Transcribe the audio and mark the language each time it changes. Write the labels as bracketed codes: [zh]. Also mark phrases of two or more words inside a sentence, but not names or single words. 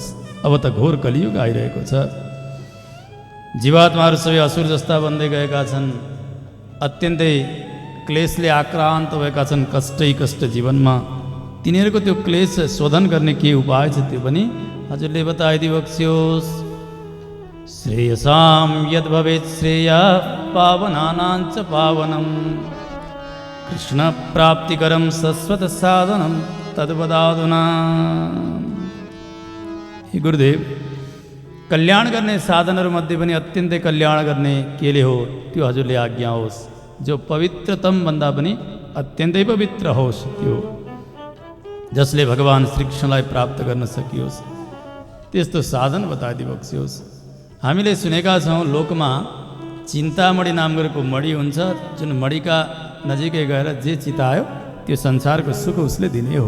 [ne] अब त घोर कलियुग आइरहेको छ, जीवात्माहरू सबै असुर जस्ता बन्दै गएका छन्, अत्यन्तै क्लेशले आक्रान्त भएका छन् कष्टै कष्ट जीवनमा। तिनीहरूको त्यो क्लेश शोधन गर्ने के उपाय छ त्यो पनि हजुरले बताइदिई बक्सियोस्। [sa] श्रेयसां यद् भवेत् श्रेय पावनानां च पावनं, कृष्ण प्राप्तिकरं शाश्वत साधनं तद्वदाधुना। [ne] हे गुरुदेव, कल्याण गर्ने साधनहरूमध्ये पनि अत्यन्तै कल्याण गर्ने केले हो त्यो हजुरले आज्ञा होस्। जो पवित्रतम भन्दा पनि अत्यन्तै पवित्र होस्, त्यो जसले भगवान् श्रीकृष्णलाई प्राप्त गर्न सकियोस्, त्यस्तो साधन बताइदिई बक्सियोस्। हामीले सुनेका छौँ लोकमा चिन्तामणि नाम गरेको मणि हुन्छ, जुन मणिका नजिकै गएर जे चितायो त्यो संसारको सुख उसले दिने हो।